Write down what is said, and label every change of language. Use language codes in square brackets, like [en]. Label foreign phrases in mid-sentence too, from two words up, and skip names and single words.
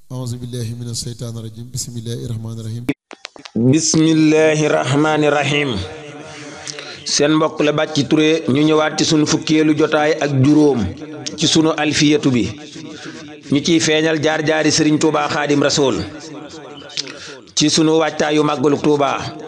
[ar] أعوذ بالله من الشيطان الرجيم. بسم الله الرحمن الرحيم. بسم الله الرحمن الرحيم. [wo] Seen mbokk la Bàcci Touré, ñu ñëwaat ci sunu fukkeelu jotaay ak juróom ci sunu alfiyatu bi. Ñu ciy feeñal jaar-jaari Sëriñ Tuubaa Xaadim Rasuul ci sunu waajtaayu màggalu Tuubaa.